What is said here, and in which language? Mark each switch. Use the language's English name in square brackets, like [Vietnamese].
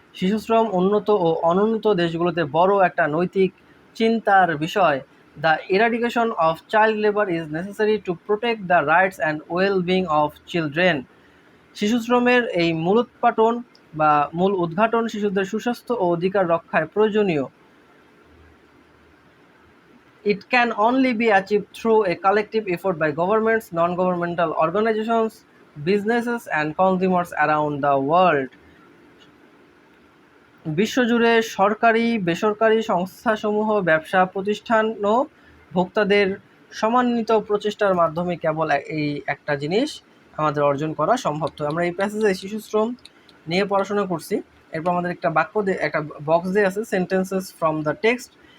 [Bangla] শিশুশ্রম উন্নত ও অনুন্নত দেশগুলোতে বড় একটা নৈতিক চিন্তার বিষয়। [English] The eradication of child labour is necessary to protect the rights and wellbeing of children. [Bangla] শিশুশ্রমের এই মূলোৎপাটন বা মূল উদ্ঘাটন শিশুদের সুস্বাস্থ্য ও অধিকার রক্ষায় প্রয়োজনীয়। [English] It can only be achieved through a collective effort by governments, non-governmental organizations, businesses and consumers around the world. [Bangla] বিশ্বজুড়ে সরকারি, বেসরকারি সংস্থাসমূহ, ব্যবসা প্রতিষ্ঠান ও ভোক্তাদের সমন্বিত প্রচেষ্টার মাধ্যমে কেবল এই একটা জিনিস আমাদের অর্জন করা সম্ভব। তো আমরা এই প্যাসেজে শিশুশ্রম নিয়ে পড়াশোনা করছি। এরপর আমাদের একটা একটা বক্স দিয়ে আছে, [English] Sentences from the text.